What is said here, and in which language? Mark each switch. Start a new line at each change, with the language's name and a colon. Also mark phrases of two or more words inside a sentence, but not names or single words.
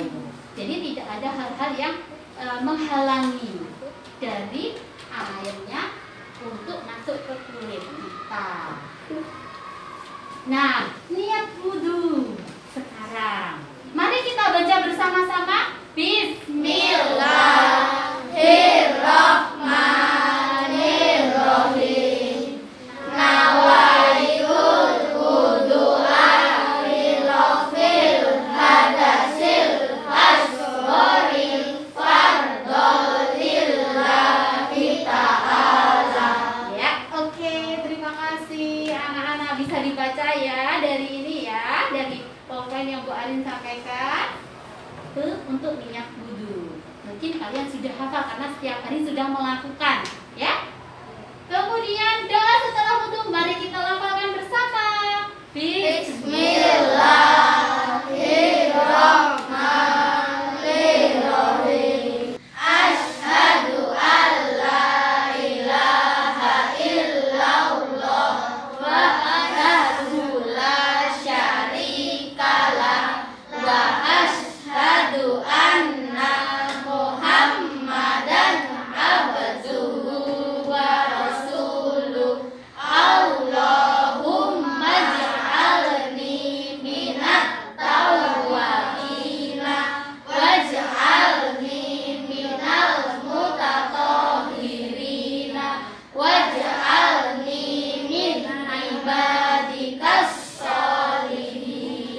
Indonesian: Jadi tidak ada hal-hal yang menghalangi dari airnya untuk masuk ke kulit kita. Nah, niat wudhu sekarang. Mari kita baca bersama-sama. Bismillahirrahmanirrahim.
Arabic: نويت الوضوء لرفع الحدث الأصغر فرضا لله تعالى.
Indonesian: Ya, oke, terima kasih anak-anak. Bisa dibaca ya dari ini ya, dari poin yang Bu Arin sampaikan. Itu untuk niat wudhu. Mungkin kalian sudah hafal karena setiap hari sudah melakukan, ya. Kemudian doa setelah wudhu, mari kita lafalkan bersama. Bismillahirrahmanirrahim.
Arabic: أشهد أن لا إله إلا الله وأشهد لا شريك له وأشهد أن محمدا عبده ورسوله. اللهم اجعلني من التوابين واجعلني من المتطهرين واجعلني من عبادك الصالحين.